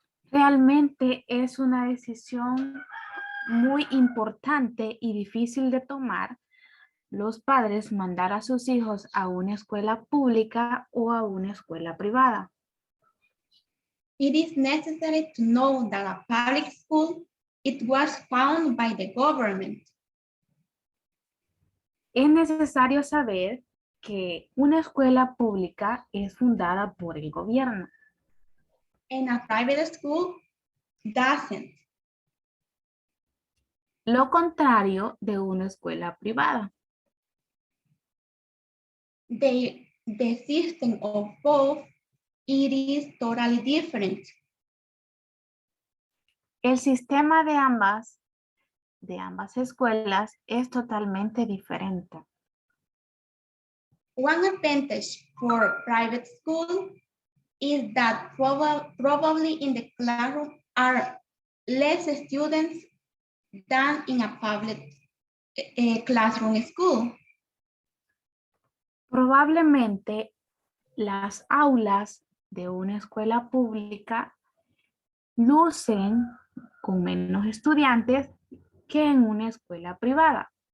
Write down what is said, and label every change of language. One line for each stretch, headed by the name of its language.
Spanish: Realmente es una decisión muy importante y difícil de tomar los padres mandar a sus hijos a una escuela pública o a una escuela privada.
English: It is necessary to know that a public school, it was founded by the government.
Spanish: Es necesario saber que una escuela pública es fundada por el gobierno.
English: And a private school doesn't.
Spanish: Lo contrario de una escuela privada.
English: The system of both, it is totally different.
Spanish: El sistema de ambas escuelas es totalmente diferente.
English: One advantage for private school is that probably in the classroom are less students than in a public classroom school.
Spanish: Probablemente las aulas de una escuela pública lucen con menos estudiantes que en una escuela privada.